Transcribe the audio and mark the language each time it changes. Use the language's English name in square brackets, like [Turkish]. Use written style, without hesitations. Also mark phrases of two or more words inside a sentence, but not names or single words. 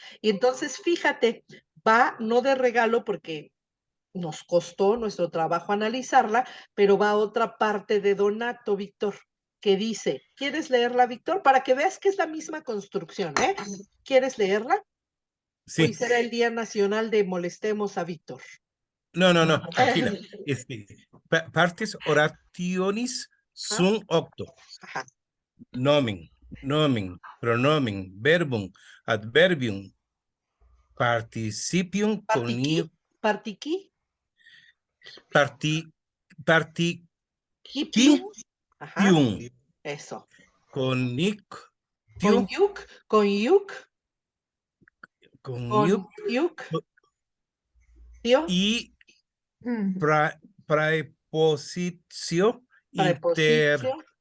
[Spanish] Y entonces, fíjate, va no de regalo porque nos costó nuestro trabajo analizarla, pero va a otra parte de Donato, Víctor, que dice, ¿quieres leerla, Víctor? Para que veas que es la misma construcción, ¿eh? ¿Quieres leerla? Hoy Sí. será el Día Nacional de Molestemos a Víctor. No, tranquila. [Latin] Partes orationis sunt octo. Ajá. Nomen, pronomen, verbum, adverbium, participium, Partiqui, partiqui, partiquitium, [Spanish] ajá, eso. [Latin] Coniunctio, tío, [Spanish] y Ujú. [Latin] prepositio preposicio,